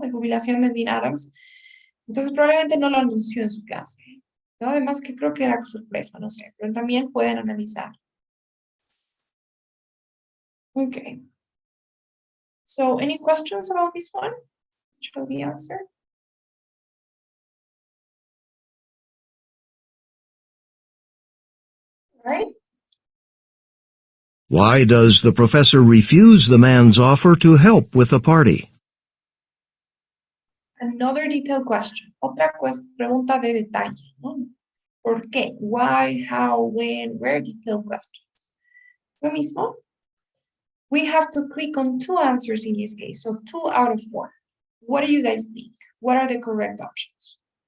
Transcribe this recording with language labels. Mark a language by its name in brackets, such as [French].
[Spanish] De jubilación de Dean Adams. Entonces probablemente no lo anunció en su clase, ¿no? Además que creo que era sorpresa, no sé, pero también pueden analizar. [English] Okay. So any questions about this one? Shall we answer? All right. Why does the professor refuse the man's offer to help with the party? Another detailed question. [Spanish] Otra pregunta de detalle, ¿no? ¿Por qué? [English] Why, how, when, where, detailed questions. [Spanish] Lo mismo. [English] We have to click on 2 answers in this case, so 2 out of 4. What do you guys think? What are the correct options?